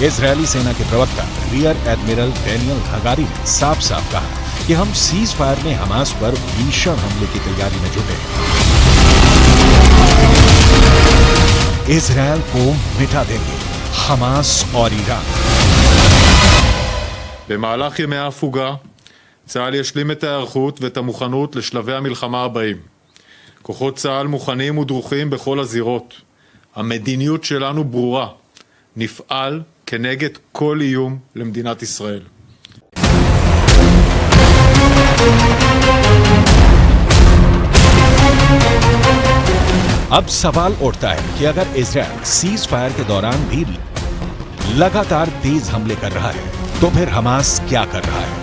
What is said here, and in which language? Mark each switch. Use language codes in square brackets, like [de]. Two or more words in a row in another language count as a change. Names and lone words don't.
[hi] इजरायली सेना के प्रवक्ता [en] Rear Admiral [hi] डैनियल हगारी ने साफ साफ कहा कि हम [en] cease fire [hi] में हमास पर भीषण हमले की तैयारी में जुटे हैं। इजरायल को मिटा देंगे हमास और ईरान। [he] במהלך ימי ההפוגה, צה"ל ישלים את ההיערכות ואת המוכנות לשלבי המלחמה הבאים. כוחות צה"ל מוכנים ודרוכים בכל הזירות. המדיניות שלנו ברורה. נפעל כנגד כל איום למדינת ישראל. [hi] अब सवाल उठता है कि अगर इजराइल [en] cease fire [hi] के दौरान भी लगातार तेज हमले कर रहा है तो फिर हमास क्या कर रहा है।